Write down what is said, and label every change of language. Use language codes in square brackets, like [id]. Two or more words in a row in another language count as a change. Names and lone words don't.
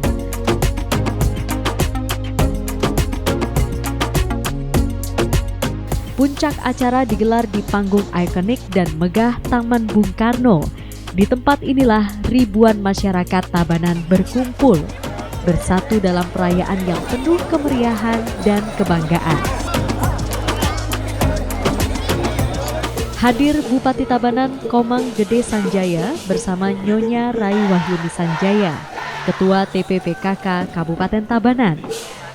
[id] Puncak acara digelar di panggung ikonik dan megah Taman Bung Karno. Di tempat inilah ribuan masyarakat Tabanan berkumpul, bersatu dalam perayaan yang penuh kemeriahan dan kebanggaan. Hadir Bupati Tabanan Komang Gede Sanjaya bersama Nyonya Rai Wahyuni Sanjaya, Ketua TPPKK Kabupaten Tabanan.